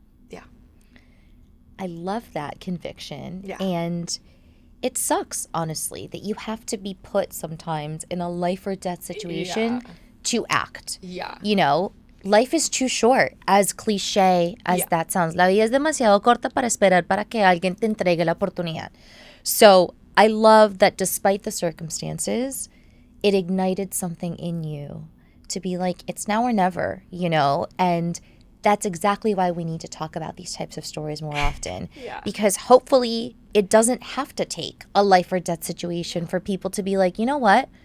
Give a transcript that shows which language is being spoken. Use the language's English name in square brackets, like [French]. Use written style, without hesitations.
[English] Yeah. I love that conviction. Yeah. And it sucks, honestly, that you have to be put sometimes in a life or death situation Yeah. to act. Yeah. You know, life is too short, as cliche as Yeah. that sounds. [Spanish] La vida es demasiado corta para esperar para que alguien te entregue la oportunidad. [English] So I love that despite the circumstances, it ignited something in you to be like, it's now or never, you know? And that's exactly why we need to talk about these types of stories more often. Yeah. Because hopefully it doesn't have to take a life or death situation for people to be like, you know what?